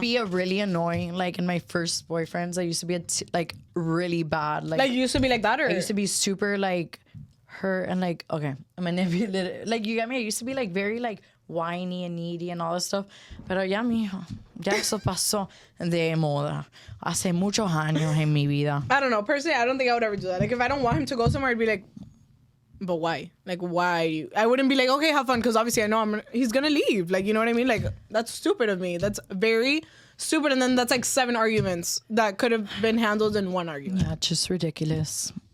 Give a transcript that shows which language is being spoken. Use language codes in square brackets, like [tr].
[en] be a really annoying, like in my first boyfriends, I used to be like really bad. like you used to be like that, or I used to be super like hurt and like, okay, manipulative. Like, you get me? I used to be like very like whiny and needy and all this stuff. [es] Pero ya, mijo, ya eso pasó de moda. Hace muchos años en mi vida. [en] I don't know. Personally, I don't think I would ever do that. Like, if I don't want him to go somewhere, I'd be like, but why? Like, why? I wouldn't be like, okay, have fun, because obviously I know he's gonna leave. Like, you know what I mean? Like, that's stupid of me. That's very stupid. And then that's like 7 arguments that could have been handled in 1 argument. Yeah, just ridiculous.